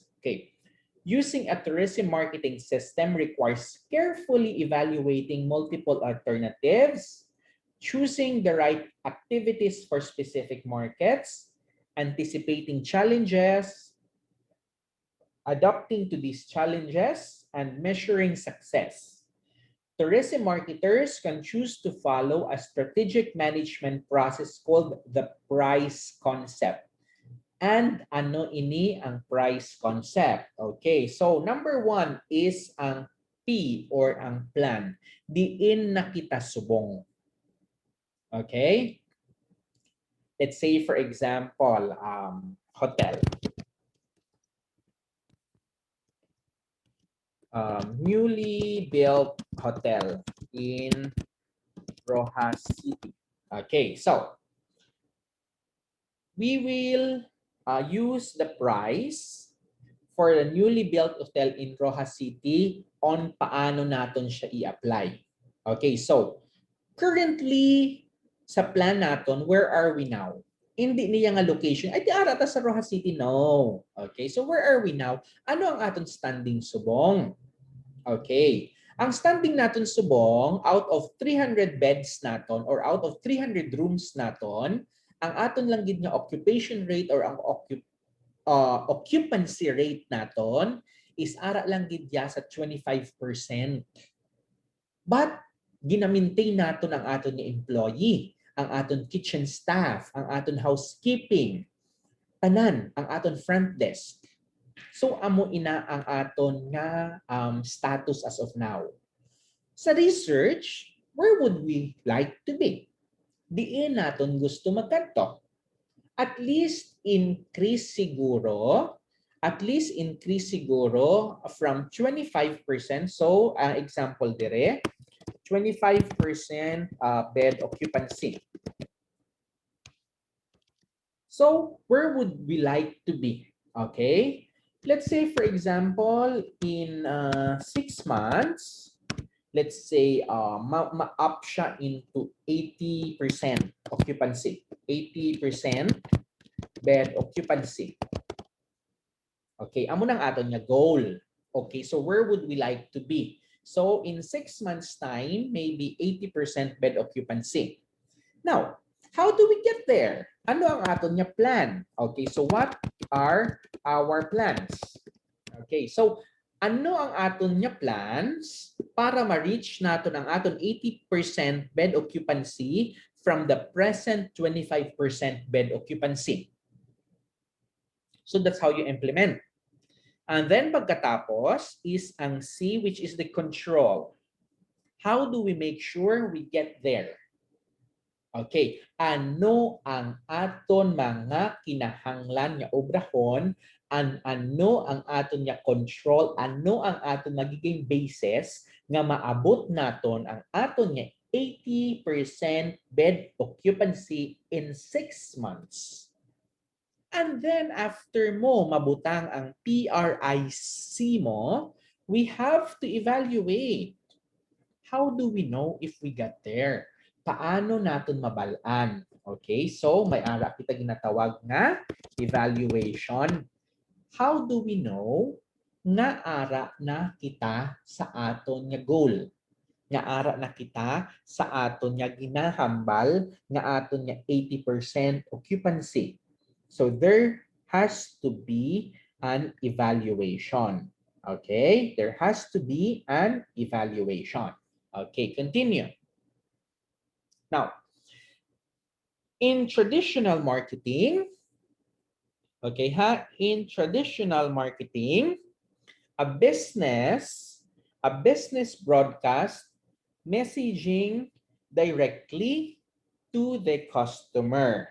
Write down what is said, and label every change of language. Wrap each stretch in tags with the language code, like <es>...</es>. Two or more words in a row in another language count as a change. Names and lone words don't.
<en>Okay, using a tourism marketing system requires carefully evaluating multiple alternatives, choosing the right activities for specific markets, anticipating challenges, adapting to these challenges, and measuring success. Tourism marketers can choose to follow a strategic management process called the price concept.</en> <hil>And ano ini ang</hil> <en>price concept? Okay, so number one is ang P or ang plan.</en> <hil>Diin na kita subong.</hil> <en>Okay? Let's say for example, hotel. Newly built hotel in Roxas City. Okay, so we will use the price for the newly built hotel in Roxas City</en> <hil>on paano natin siya i-apply.</hil> <en>Okay, so currently sa plan natin, where are we now?</en> <hil>Hindi niya nga location. Ay, di arata sa Roxas City?</hil> <en>No. Okay, so where are we now?</en> <hil>Ano ang aton standing subong? Okay. Ang standing natin subong,</hil> <en>out of 300 beds</en> <hil>naton or</hil> <en>out of 300 rooms</en> <hil>naton, ang aton lang gid nga</hil> <en>occupation rate</en> <hil>or ang</hil> <en>occupancy rate</en> <hil>naton is ara lang gid sa 25%. But gina-maintain naton ang aton nga employee, ang aton kitchen staff, ang aton housekeeping, tanan, ang aton front desk. So amo ina ang aton nga status</hil> <en>as of now. Sa research, where would we like to be?</en> <hil>Diin naton gusto magkanto.</hil> <en>At least increase</en> <hil>siguro from 25%.</hil> <en>So example dire, 25% bed occupancy. So where would we like to be? Okay, let's say for example in 6 months, let's say</en> <hil>ma-up siya</hil> <en>into 80% occupancy. 80% bed occupancy.</en> <hil>Okay, amo nang aton nga goal.</hil> <en>Okay, so where would we like to be? So in 6 months time, maybe 80% bed occupancy. Now, How do we get there?</en> <hil>Ano ang aton niya plan?</hil> <en>Okay, so what are our plans?</en> <hil>Okay, so ano ang aton niya plans para ma-reach natin ang aton</hil> <en>80% bed occupancy</en> <hil>from the present</hil> <en>25% bed occupancy? So that's how you implement. And then</en> <hil>pagkatapos is ang C,</hil> <en>which is the control. How do we make sure we get there?</en> <hil>Okay, ano ang aton mga kinahanglan nga obrahon, ano ang aton nga control, ano ang aton magiging basis nga maabot naton ang aton nga</hil> <en>80% bed occupancy in 6 months. And then after</en> <hil>mo mabutang ang PRIC mo,</hil> <en>we have to evaluate. How do we know if we got there?</en> <hil>Paano natin mabalaan? Okay, so may ara kita ginatawag nga evaluation.</hil> <en>How do we know</en> <hil>nga ara na kita sa aton nga goal? Nga ara na kita sa aton nga ginahambal nga aton nga</hil> <en>80% occupancy. So there has to be an evaluation. Okay, there has to be an evaluation. Okay, continue. Now, in traditional marketing, okay, in traditional marketing, a business broadcast messaging directly to the customer.</en>